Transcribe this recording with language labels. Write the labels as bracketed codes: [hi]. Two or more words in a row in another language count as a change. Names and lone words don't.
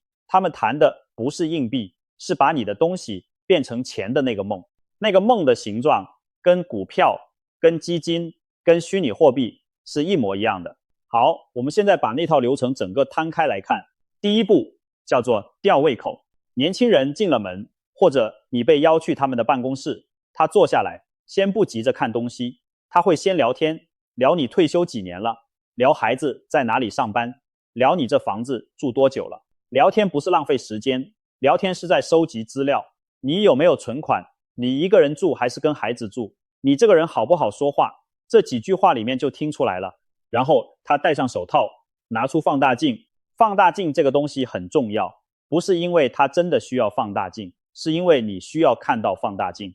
[zh] 他們談的不是硬幣，是把你的東西變成錢的那個夢。那個夢的形狀跟股票、跟基金、跟虛擬貨幣是一模一樣的。好，我們現在把那套流程整個攤開來看。第一步叫做吊胃口。年輕人進了門，或者你被邀去他們的辦公室，他坐下來，先不急着看東西，他會先聊天，聊你退休幾年了，聊孩子在哪裡上班，聊你這房子住多久了。聊天不是浪費時間，聊天是在收集資料。你有沒有存款？你一個人住還是跟孩子住？你這個人好不好說話？這幾句話裡面就聽出來了。然後他戴上手套，拿出放大鏡。放大鏡這個東西很重要，不是因為他真的需要放大鏡，是因為你需要看到放大鏡。